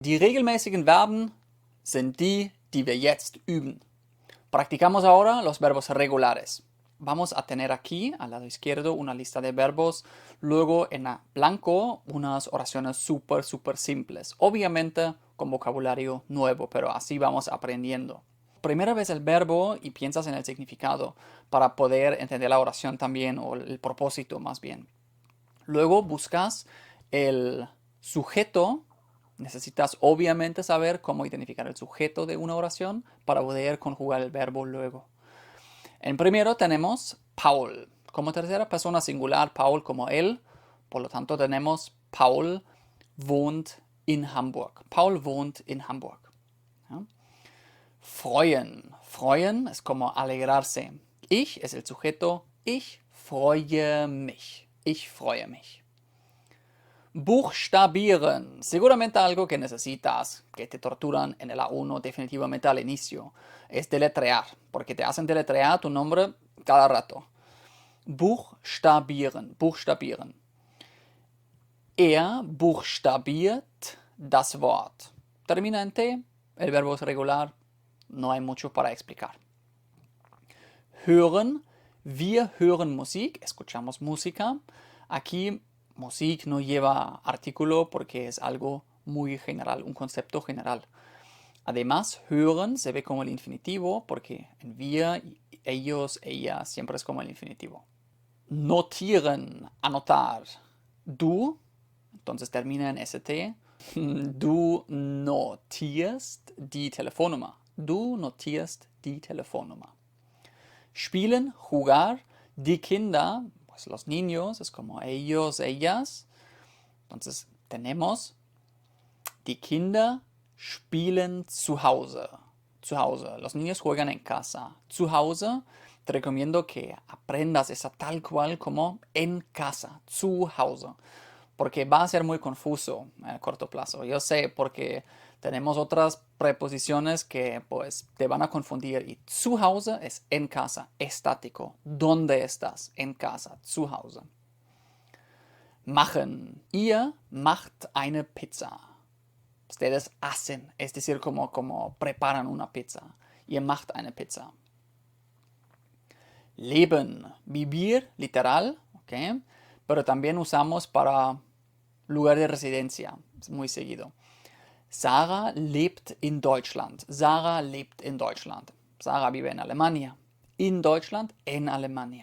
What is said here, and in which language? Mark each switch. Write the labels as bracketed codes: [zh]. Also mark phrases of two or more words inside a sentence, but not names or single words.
[de] Die regelmäßigen Verben sind die wir jetzt üben. [es] Practicamos ahora los verbos regulares. Vamos a tener aquí al lado izquierdo una lista de verbos, luego en blanco unas oraciones súper simples. Obviamente con vocabulario nuevo, pero así vamos aprendiendo. Primera vez el verbo y piensas en el significado para poder entender la oración también, o el propósito más bien. Luego buscas el sujeto. Necesitas obviamente saber cómo identificar el sujeto de una oración para poder conjugar el verbo luego. En primero tenemos Paul. Como tercera persona singular, Paul como él. Por lo tanto tenemos [de] Paul wohnt in Hamburg. Paul wohnt in Hamburg. ¿Ja? Freuen. [es] Freuen es como alegrarse. Ich es el sujeto. [de] Ich freue mich. Ich freue mich. Buchstabieren. [es] Seguramente algo que necesitas, que te torturan en el A1 definitivamente al inicio. Es deletrear, porque te hacen deletrear tu nombre cada rato. [de] Buchstabieren, buchstabieren. Er buchstabiert das Wort. [es] Termina en T, el verbo es regular, no hay mucho para explicar. [de] Hören, wir hören Musik, [es] escuchamos música. Aquí Musik no lleva artículo porque es algo muy general, un concepto general. Además, hören se ve como el infinitivo porque en wir, ellos, ella siempre es como el infinitivo. [de] Notieren, anotar. [es] Du, entonces termina en st. [de] Du notierst die Telefonnummer. Du notierst die Telefonnummer. Spielen, jugar. Die Kinder, [es] pues los niños, es como ellos, ellas. Entonces tenemos, [de] die Kinder spielen zu Hause. Zu Hause. [es] Los niños juegan en casa. [de] Zu Hause, [es] te recomiendo que aprendas esa tal cual como en casa. [de] Zu Hause. [es] Porque va a ser muy confuso a corto plazo. Yo sé, porque tenemos otras preposiciones que pues te van a confundir. Y [de] zu Hause [es] es en casa, estático. ¿Dónde estás? En casa, [de] zu Hause. Machen. Ihr macht eine Pizza. [es] Ustedes hacen, es decir, como preparan una pizza. [de] Ihr macht eine Pizza. Leben. [es] Vivir, literal, ¿ok? Pero también usamos para lugar de residencia, muy seguido. [de] Sarah lebt in Deutschland. Sarah lebt in Deutschland. [es] Sarah vive en Alemania. [de] In Deutschland, [es] en Alemania.